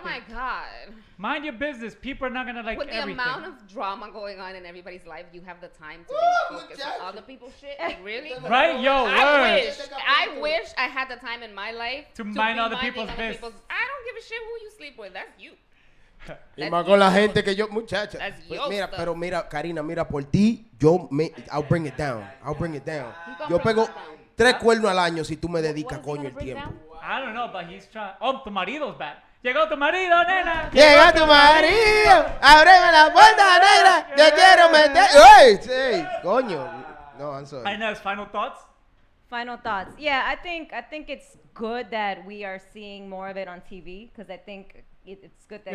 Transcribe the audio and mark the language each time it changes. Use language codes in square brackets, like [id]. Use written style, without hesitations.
[en] oh my God. Mind your business. People are not gonna like With the everything. amount of drama going on in everybody's life, you have the time to be focused on other people's shit. Like really? Right, yo, I wish I had the time in my life to mind other people's business. I don't give a shit who you sleep with. That's you. [es] Y más con la gente que yo, muchacha. Pues mira, pero mira, Karina, mira, por ti, [en] I'll bring it down. [es] Yo pego 3 cuernos al año si tú me dedicas, coño, el tiempo. [en] I don't know, but he's trying. [es] Oh, tu marido's [en] back. [es] Llegó tu marido, nena. Llega tu marido. Ábreme la puerta, negra. Te quiero meter. ¡Ey! Sí, coño. No, [en] I'm sorry. Inez, final thoughts? Final thoughts. Yeah, I think it's good that we are seeing more of it on TV because I think it's good that